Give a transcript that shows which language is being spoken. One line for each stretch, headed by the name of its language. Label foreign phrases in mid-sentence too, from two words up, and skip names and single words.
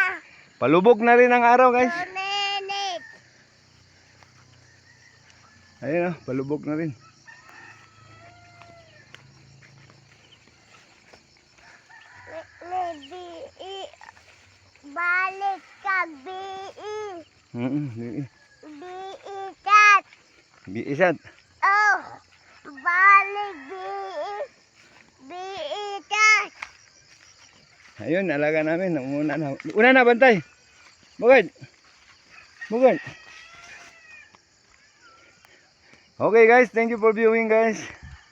Filipino: Palubog na rin ang araw guys. Duninit. Ayun oh, palubog na rin. Balik ka, bii. Bii. Bii tat. Biisat. Oh, balik bii. Bii tat. Ayun, alaga namin. Una na, Bantay. Bugad. Bugad.
English: Okay guys, thank you for viewing guys.